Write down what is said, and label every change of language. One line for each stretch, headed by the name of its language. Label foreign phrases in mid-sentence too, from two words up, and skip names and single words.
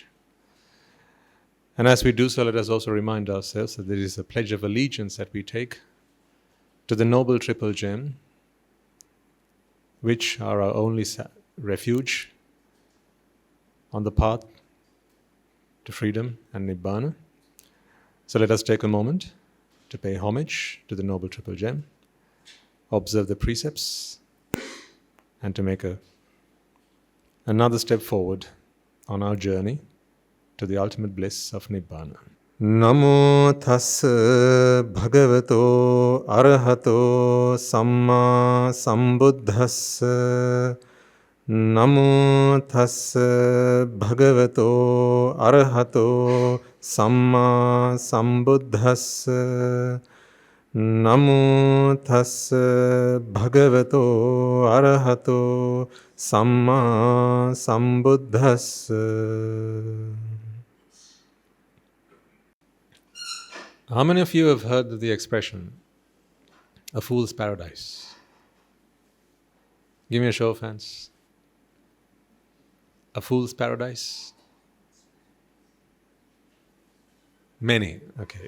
English: And as we do so, let us also remind ourselves that there is a pledge of allegiance that we take to the Noble Triple Gem, which are our only refuge on the path to freedom and Nibbāna. So let us take a moment to pay homage to the Noble Triple Gem, observe the precepts, and to make another step forward on our journey to the ultimate bliss of Nibbāna.
Pali: Namo tassa bhagavato arahato samma sambuddhassa. Namo tassa bhagavato arahato samma sambuddhassa. Namo tassa bhagavato arahato samma sambuddhassa.
English: How many of you have heard the expression, a fool's paradise? Give me a show of hands. A fool's paradise? Many. Okay.